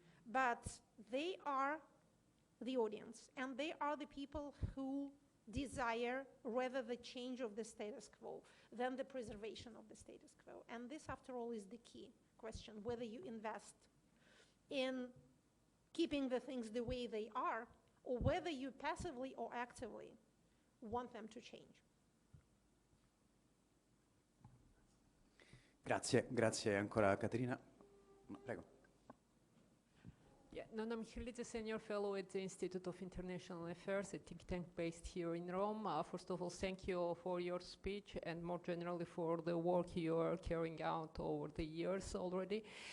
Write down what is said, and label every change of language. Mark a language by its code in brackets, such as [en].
[en] But they are the audience. And they are the people who desire rather the change of the status quo than the preservation of the status quo. And this, after all, is the key question, whether you invest in keeping the things the way they are, or whether you passively or actively want them to change. [it] Grazie ancora Caterina. No, prego. [en] Yeah, Nona Michelides, Senior Fellow at the Institute of International Affairs, a think tank based here in Rome. First of all, thank you for your speech and more generally for the work you are carrying out over the years already.